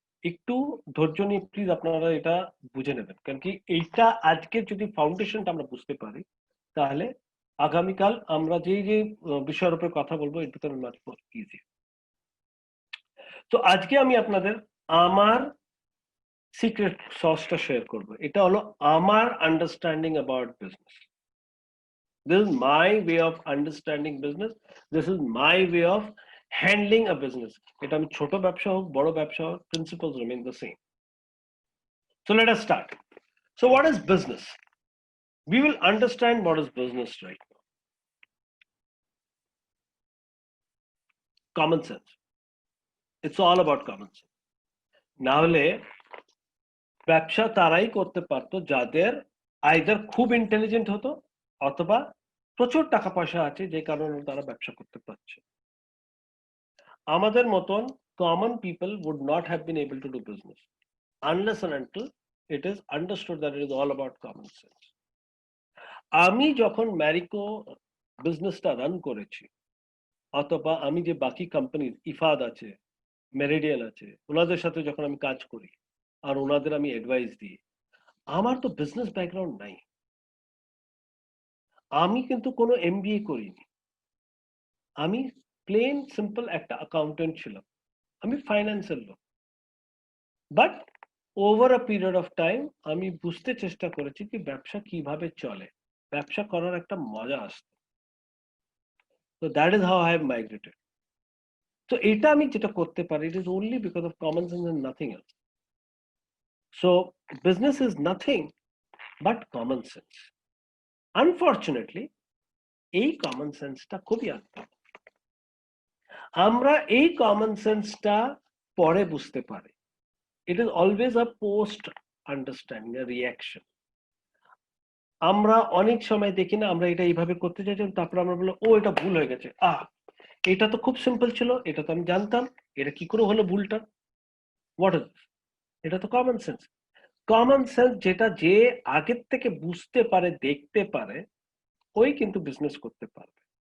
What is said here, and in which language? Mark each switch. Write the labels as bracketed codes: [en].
[bn] একটু ধৈর্য নিয়ে প্লিজ আপনারা এটা বুঝে নেবেন, কারণ কি এইটা আজকে যদি ফাউন্ডেশনটা আমরা বুঝতে পারি, তাহলে আগামীকাল আমরা যে যে বিষয়ের উপরে কথা বলবো এর ভিতরে মাছ ইজি। তো আজকে আমি আপনাদের আমার সিক্রেট সসটা শেয়ার করবো। এটা হলো আমার understanding about business. [en] This is my way of understanding business. This is my way of handling a business. [bn] এটা আমি ছোট ব্যবসা হোক বড় ব্যবসা হোক, [en] principles remain the same. So let us start. So what is business? We will understand what is business right now. Common sense. It's all about common sense. [bn] না হলে ব্যবসা তারাই করতে পারতো যাদের আইদার খুব ইন্টেলিজেন্ট হতো অথবা প্রচুর টাকা পয়সা আছে, যে কারণে তারা ব্যবসা করতে পারছে। আমাদের মতন [en] common people would not have been able to do business unless and until it is understood that it is all about common sense. [bn] আমি যখন ম্যারিকো বিজনেসটা রান করেছি, অথবা আমি যে বাকি কোম্পানির ইফাদ আছে, মেরিডিয়ান আছে, ওনাদের সাথে যখন আমি কাজ করি আর ওনাদের আমি অ্যাডভাইস দিই, আমার তো বিজনেস ব্যাকগ্রাউন্ড নাই। আমি কিন্তু কোনো এমবিএ করিনি, আমি প্লেন সিম্পল একটা অ্যাকাউন্টেন্ট ছিলাম, আমি ফাইন্যান্সের লোক। [en] but over a period of time [bn] আমি বুঝতে চেষ্টা করেছি কি ব্যবসা কিভাবে চলে, ব্যবসা করার একটা মজা আসতো। [en] তো that is how I have migrated. [bn] তো এটা আমি যেটা করতে পারি, [en] It is only because of common sense and nothing else. So business is nothing but common sense. [bn] Unfortunately এই কমন সেন্সটা খুবই আনকমন। আমরা এই কমন সেন্সটা পরে বুঝতে পারি। [en] It is always a post understanding, a reaction. [bn] আমরা অনেক সময় দেখি না, আমরা এটা এইভাবে করতে চাইছিলাম, তারপর আমরা বললাম ও এটা ভুল হয়ে গেছে, এটা তো খুব সিম্পল ছিল, এটা তো আমি জানতাম, এটা কি করে হলো ভুলটা। [en] what is, [bn] এটা তো কমন সেন্স। কমন সেন্স যেটা যে আগের থেকে বুঝতে পারে, দেখতে পারে, ওই কিন্তু বিজনেস করতে পারবে।